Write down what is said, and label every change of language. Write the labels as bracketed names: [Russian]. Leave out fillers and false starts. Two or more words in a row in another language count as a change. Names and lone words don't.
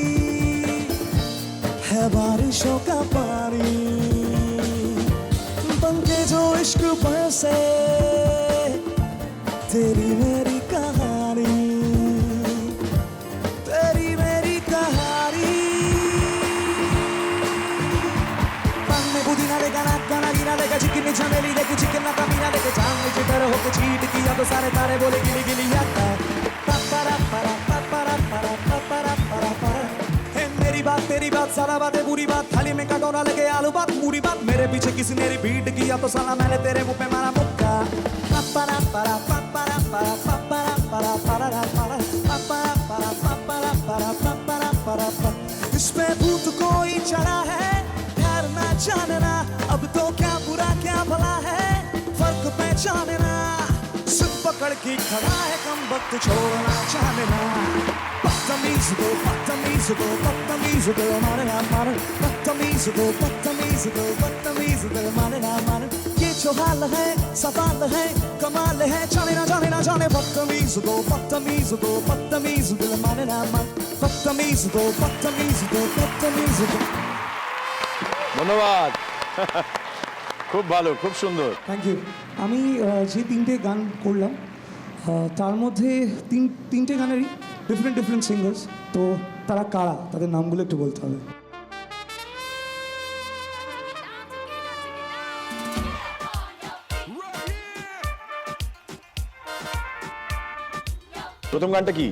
[Hindi] है बारिशों का पानी, बनके जो इश्क बरसे, तेरी मेरी कहानी, तेरी मेरी कहानी। पान में पुदीना देखा, नाक का नागिना देखा, चिकन में चमेली देखी, चिकन ना कमीना देखे, चांद में चितर होके चीट किया तो सारे तारे बोले गिली गिली आता। पापरा परा पापरा परा पापरा परा परा, है मेरी बात तेरी बात, सारा बात है बुरी बात, थाली में कटोरा लगे आलू बात पूरी बात, मेरे पीछे किसी ने रिपीट किया तो साला मैंने तेरे मुंह पे मारा मुक्का। पापरा परा पापरा परा पापरा परा परा परा पापरा परा पापरा परा पापरा परा परा, इस पे भूत कोई चढ़ा है, ठहरना जानना, अब तो क्या बुरा क्या भला है, फर्क पहचानना, सिर पकड़ के खड़ा है कम वक्त छोड़ना जानना, बदतमीज दो बदतमीज दो बदतमीज दो मारे ना मारे, बदतमीज दो बदतमीज दो बदतमीज दो मारे ना मारे, ये जो हाल है सवाल है कमाल है, जाने ना जाने ना जाने, बदतमीज दो बदतमीज दो बदतमीज दो मारे ना मारे, बदतमीज दो बदतमीज दो बदतमीज दो। [Bangla] ধন্যবাদ। খুব ভালো, খুব সুন্দর। [English] thank you. [Bangla] আমি যে তিনটে গান করলাম তার মধ্যে তিনটে গানেরই [English] different different singers, [Bangla] তো তারা কারা তাদের নামগুলো একটু বলতে হবে। প্রথম গানটা কি?